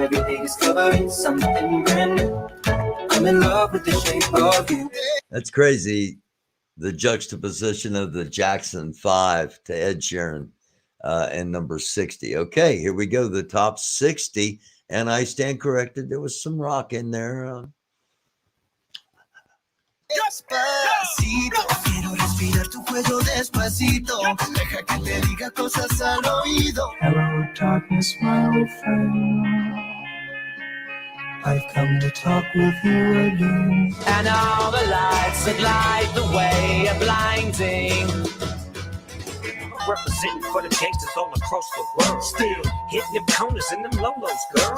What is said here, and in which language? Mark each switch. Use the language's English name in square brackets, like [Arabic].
[English] Everything is covering something brand new. I'm in love with the shape of you. That's crazy. The juxtaposition of the Jackson 5 to Ed Sheeran and number 60. Okay, here we go. The top 60. And I stand corrected. There was some rock in there. [Spanish] Despacito, quiero respirar tu cuello despacito. Deja que te diga cosas al oído. [English] Hello, darkness, my old friend. I've come to talk with you again. And all the lights that light the way are blinding. Representing for the gangsters all across the world. Still hitting them corners and them lolos, girl.